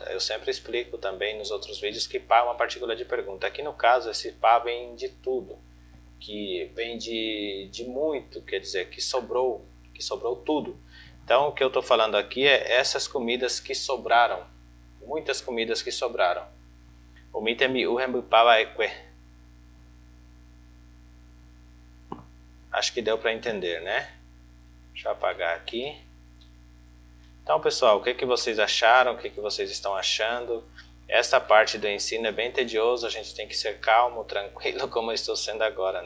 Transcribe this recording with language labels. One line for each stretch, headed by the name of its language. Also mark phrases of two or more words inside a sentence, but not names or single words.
Portuguese: Eu sempre explico também nos outros vídeos que pá é uma partícula de pergunta. Aqui no caso, esse pá vem de tudo, que vem de muito, quer dizer, que sobrou tudo. Então o que eu estou falando aqui é essas comidas que sobraram, muitas comidas que sobraram.
Tupí: O mitemi u rembupa vaeque.
Portuguese: Acho que deu para entender, né? Deixa eu apagar aqui. Então, pessoal, o que vocês acharam? O que vocês estão achando? Esta parte do ensino é bem tedioso, a gente tem que ser calmo, tranquilo, como eu estou sendo agora, né?